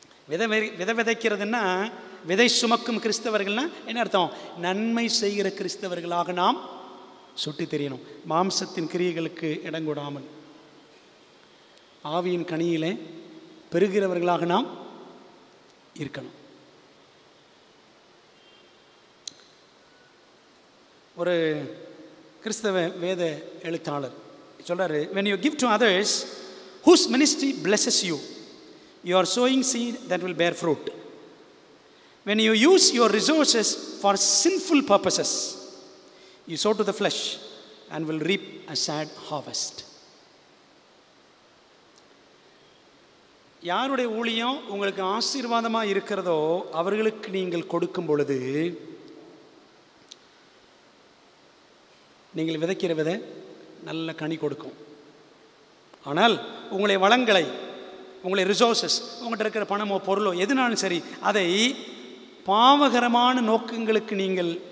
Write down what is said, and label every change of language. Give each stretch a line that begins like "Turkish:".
Tamil: விதைக்கிறதுன்னா விதை சுமக்கும் கிறிஸ்தவர்கள்னா என்ன அர்த்தம்? நன்மை செய்கிற கிறிஸ்தவர்களாக நாம் சுட்டி தெரியணும். மாம்சத்தின் கிரியைகளுக்கு இடங்கொடாமல் ஆவியின் கனியிலே பெருகிறவர்களாக நாம் இருக்கணும். ஒரு கிறிஸ்தவ வேத எழுத்தாளர் சொல்றாரு,
English: when you give to others whose ministry blesses you, you are sowing seed that will bear fruit. When you use your resources for sinful purposes, you sow to the flesh and will reap a sad harvest.
Tamil: யாருடைய ஊழியம் உங்களுக்கு ஆசீர்வாதமாக இருக்கிறதோ அவர்களுக்கு நீங்கள் கொடுக்கும் பொழுது நீங்கள் விதைக்கிற விதை நல்ல கனி கொடுக்கும். ஆனால் உங்களுடைய வளங்களை, உங்களுடைய ரிசோர்ஸஸ், உங்கள்கிட்ட இருக்கிற பணமோ பொருளோ எதுனாலும் சரி, அதை பாவகரமான நோக்கங்களுக்கு நீங்கள்